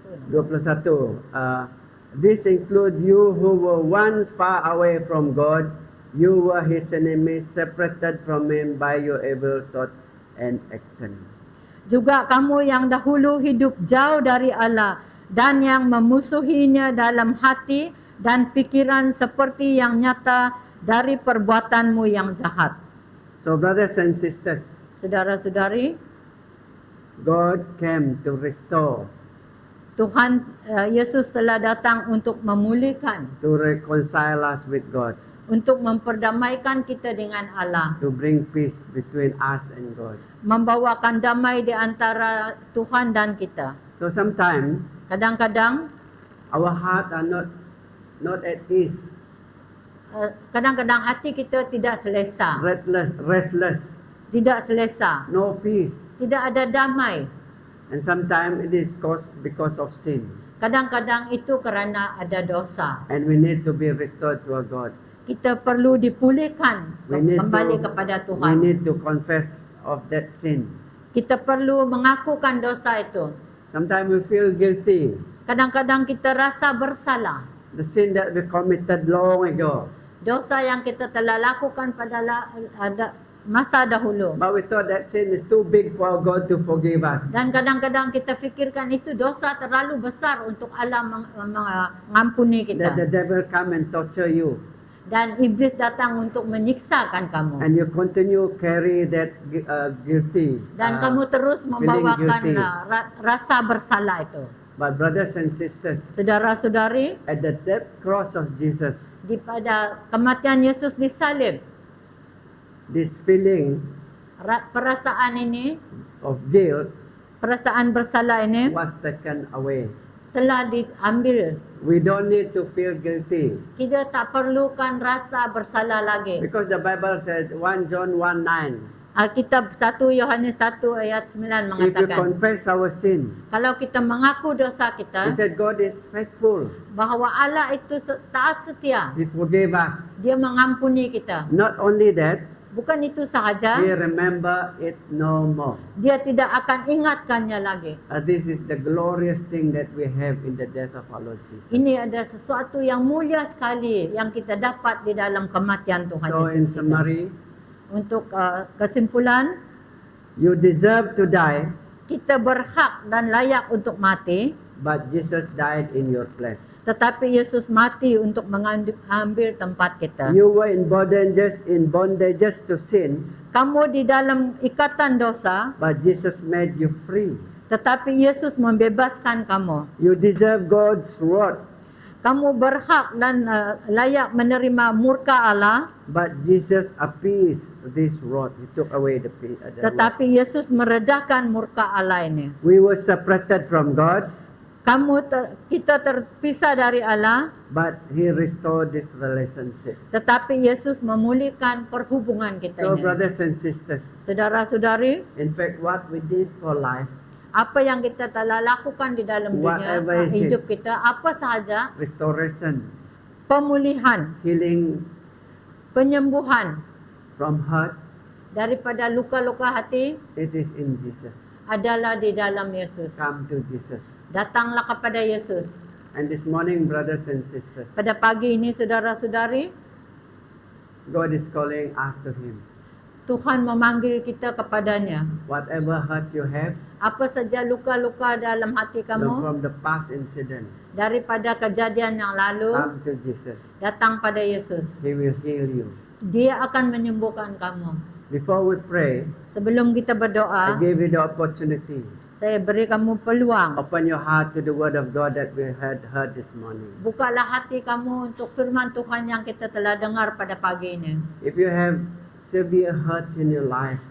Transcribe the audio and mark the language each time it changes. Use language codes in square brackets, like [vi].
[en] 21, this includes you who were once far away from God. You were His enemies, separated from Him by your evil thoughts and action. [ms] Juga kamu yang dahulu hidup jauh dari Allah dan yang memusuhinya dalam hati dan pikiran seperti yang nyata dari perbuatanmu yang jahat. [en] So brothers and sisters, [ms] Saudara-saudari, [en] God came to restore, [ms] Tuhan Yesus telah datang untuk memulihkan, [en] to reconcile us with God, [ms] untuk memperdamaikan kita dengan Allah, [en] to bring peace between us and God. [ms] membawakan damai di antara Tuhan dan kita. [en] So sometimes [ms] Kadang-kadang [en] our heart are not at ease, [ms] kadang-kadang hati kita tidak selesa, [en] restless, [ms] tidak selesa, [en] no peace. [ms] tidak ada damai. [en] And sometimes it is caused because of sin. [ms] Kadang-kadang itu kerana ada dosa. [en] And we need to be restored to our God. [ms] Kita perlu dipulihkan kembali kepada [en] We [ms] Tuhan. [en] need to confess of that sin. [ms] Kita perlu mengakukan dosa itu. [en] Sometimes we feel guilty. [ms] Kadang-kadang kita rasa bersalah. [en] The sin that we committed long ago. [ms] Dosa yang kita telah lakukan pada masa dahulu. [en] But we thought that sin is too big for God to forgive us. [ms] Dan kadang-kadang kita fikirkan itu dosa terlalu besar untuk Allah mengampuni [en] That the [ms] kita. [en] devil come and torture you. [ms] Dan iblis datang untuk menyiksakan kamu. [en] And you continue carry that guilty. [ms] Dan kamu terus membawakan [en] guilty. [ms] rasa bersalah itu. [en] But brothers and sisters, [ms] Saudara-saudari, [en] at the death cross of Jesus, [ms] pada kematian Yesus disalib, [en] this feeling [ms] perasaan ini, [en] of guilt [ms] perasaan bersalah ini [en] was taken away. [ms] telah diambil. [en] We don't need to feel guilty. [ms] Kita tak perlukan rasa bersalah lagi. [en] Because the Bible said 1 John 1:9. [ms] Alkitab 1 Yohanes 1 ayat 9 [en] If we [ms] mengatakan, [en] confess our sin, [ms] kalau kita mengaku dosa [en] He [ms] kita, [en] said God is faithful. [ms] bahawa Allah itu taat setia. [en] He forgave us. [ms] Dia mengampuni kita. [en] Not only that, [ms] Bukan itu sahaja, [en] He remember it no more. [ms] dia tidak akan ingatkannya lagi. [en] This is the glorious thing that we have in the death of our Lord Jesus. [ms] Ini adalah sesuatu yang mulia sekali yang kita dapat di dalam kematian Tuhan [en] So in [ms] Yesus kita. [en] summary, [ms] Untuk kesimpulan, [en] you deserve to die, [ms] kita berhak dan layak untuk mati, [en] but Jesus died in your place. [ms] Tetapi Yesus mati untuk mengambil tempat kita. [en] You were in bondages to sin, [ms] Kamu di dalam ikatan dosa, [en] but Jesus made you free. [ms] tetapi Yesus membebaskan kamu. [en] You deserve God's wrath, [ms] Kamu berhak dan layak menerima murka Allah, [en] but Jesus appeased this wrath. He took away the wrath. [ms] tetapi Yesus meredakan murka Allah ini. [en] We were separated from God, [ms] Kita terpisah dari Allah, [en] but He restored this relationship. [ms] tetapi Yesus memulihkan perhubungan kita [en] So, [ms] ini. [en] brothers and sisters, [ms] Saudara-saudari, [en] in fact, what we did for life, apa yang kita telah lakukan di dalam dunia Whatever is it. [ms] hidup kita, apa sahaja, [en] restoration, [ms] pemulihan, [en] healing [ms] penyembuhan [en] from hurts, [ms] daripada luka-luka hati [en] it is in Jesus. [ms] adalah di dalam Yesus. [en] Come to Jesus. [ms] Datanglah kepada Yesus. [en] And this morning, brothers and sisters, [ms] Pada pagi ini saudara-saudari, [en] God is calling us to Him. [ms] Tuhan memanggil kita kepadanya. [en] Whatever hurt you have, [ms] Apa saja luka-luka dalam hati kamu [en] from the past incident, [ms] daripada kejadian yang lalu, [en] come to Jesus. [ms] datang pada Yesus. [en] He will heal you. [ms] Dia akan menyembuhkan kamu. [en] Before we pray, [ms] Sebelum kita [en] I [ms] berdoa, [en] gave you the opportunity. [ms] saya beri kamu peluang. [en] Open your heart to the word of God that we had heard this morning. [ms] Bukalah hati kamu untuk firman Tuhan yang kita telah dengar pada pagi ini. [en] If you have severe hurts in your life,